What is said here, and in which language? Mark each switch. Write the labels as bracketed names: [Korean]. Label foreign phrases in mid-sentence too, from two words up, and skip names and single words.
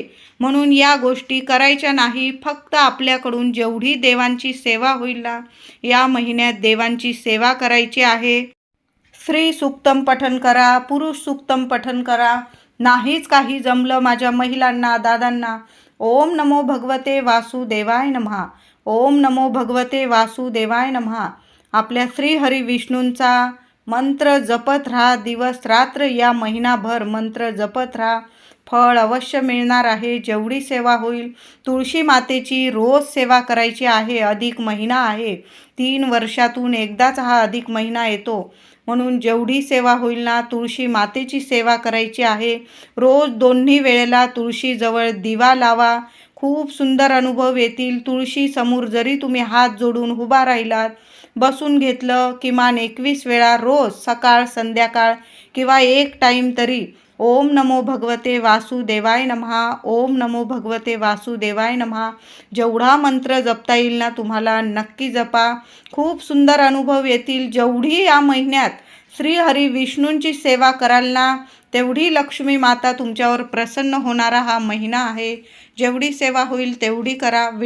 [Marathi] म्हणून या गोष्टी करायच्या नाही. फक्त आपल्याकडून जेवढी देवांची सेवा होईल ना, या महिन्यात देवांची सेवा करायची आहे. स्त्री सूक्तम पठण करा, पुरुष सूक्तम पठण करा. नाहीच काही जमलं माझ्या महिलांना, दादांना, [Sanskrit] ओम नमो भगवते वासुदेवाय नमः, ओम नमो भगवते वासुदेवाय नमः. [Marathi] आपल्या श्री हरी विष्णूंचा मंत्र जपत राहा. दिवस रात्र या महिनाभर मंत्र जपत राहा. फळ अवश्य मिळणार आहे. जेवढी सेवा होईल, तुळशी मातेची रोज सेवा करायची आहे. अधिक महिना आहे, 3 वर्षातून एकदाच हा अधिक महिना येतो. म्हणून जेवढी सेवा होईल ना, तुळशी मातेची सेवा करायची आहे. रोज दोन्ही वेळेला तुळशीजवळ दिवा लावा. खूप सुंदर अनुभव येतील. तुळशी समोर जरी तुम्ही हात जोडून उभा राहिलात, बसून घेतलं, किमान 21 वेळा रोज सकाळ संध्याकाळ किंवा 1 टाईम तरी [Sanskrit] ओम नमो भगवते वासुदेवाय नमः, ओम नमो भगवते वासुदेवाय नमः [Marathi] जेवढा मंत्र जपता येईल ना तुम्हाला, नक्की जपा. खूप सुंदर अनुभव येतील. जेवढी या महिन्यात श्री हरी विष्णूंची सेवा कराल ना, तेवढी लक्ष्मी माता तुमच्यावर प्रसन्न होणारा हा महिना आहे. जेवढी सेवा होईल तेवढी करा.